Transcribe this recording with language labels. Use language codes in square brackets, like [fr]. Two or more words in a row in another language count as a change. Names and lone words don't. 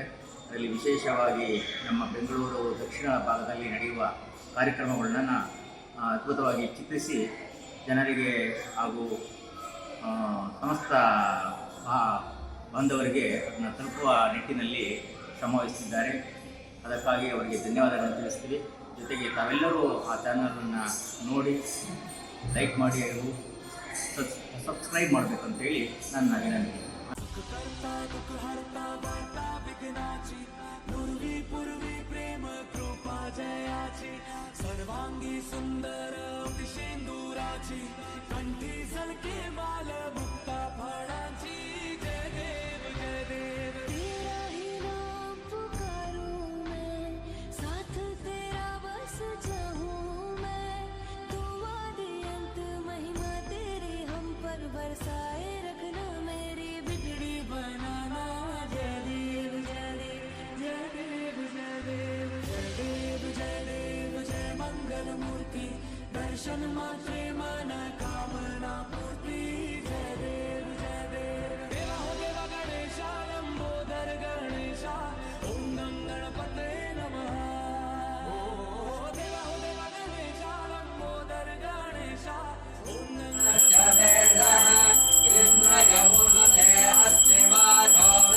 [kn] ಅದರಲ್ಲಿ ವಿಶೇಷವಾಗಿ ನಮ್ಮ ಬೆಂಗಳೂರು ದಕ್ಷಿಣ ಭಾಗದಲ್ಲಿ ನಡೆಯುವ ಕಾರ್ಯಕ್ರಮಗಳನ್ನು ಅದ್ಭುತವಾಗಿ ಚಿತ್ರಿಸಿ ಜನರಿಗೆ ಹಾಗೂ ಸಮಸ್ತ ಬಾಂಧವರಿಗೆ ಅದನ್ನು ತಲುಪುವ ನಿಟ್ಟಿನಲ್ಲಿ ಶ್ರಮವಹಿಸುತ್ತಿದ್ದಾರೆ. ಅದಕ್ಕಾಗಿ ಅವರಿಗೆ ಧನ್ಯವಾದಗಳನ್ನು ತಿಳಿಸ್ತೀವಿ. ಜೊತೆಗೆ ತಾವೆಲ್ಲರೂ ಆ ಚಾನಲನ್ನು ನೋಡಿ ಲೈಕ್ ಮಾಡಿ ಹಾಗೂ ಸಬ್ಸ್ಕ್ರೈಬ್ ಮಾಡಬೇಕಂತೇಳಿ ನನ್ನ ವಿನಂತಿ. [mr] सर्वांगी सुंदर शेंदुराची कंठी झलके माल मुक्ता फळाची जय देव जय देव. [hi] तेरा ही नाम पुकारूं मैं, साथ तेरा बस जाऊं मैं. तू आदि अंत महिमा तेरी हम पर बरसाए रखना, मेरी बिगड़ी बनाना. [mr] जय देव जय देव जय देव जय देव जय देव जय देव जय मंगल मूर्ति. दर्शन मात्रे मन कामना पूर्ति. जय देव जय देव. [hi] देवा हो देवा गणेशा लंबोदर गणेशा [sa] ओम नम गणपते नमः. [hi] देवा हो देवा गणेशा लंबोदर गणेशा [sa] ओम नम गणपते इंद्रयमुनते अस्ति वाचो